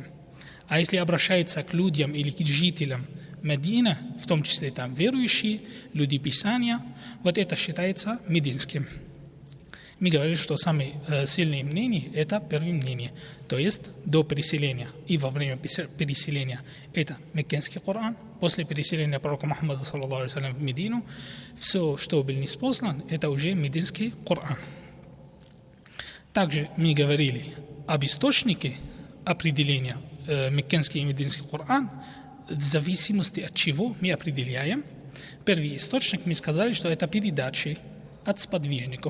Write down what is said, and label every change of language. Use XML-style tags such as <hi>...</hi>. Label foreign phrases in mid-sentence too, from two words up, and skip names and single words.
<ru>А если обращается к людям или к жителям Медины, в том числе там верующие, люди Писания, вот это считается мединским. Мы говорим, что самые сильные мнения – это первое мнение. То есть до переселения и во время переселения – это меккенский Коран. После переселения пророка Мухаммада</ru> <ar>صلى الله عليه وسلم</ar> <ru>в Медину, все, что был ниспослан, это уже мединский Коран. Также мы говорили об источнике определения меккенский и мединский Коран, в зависимости от чего мы определяем. Первый источник мы сказали, что это передачи от сподвижников.</ru>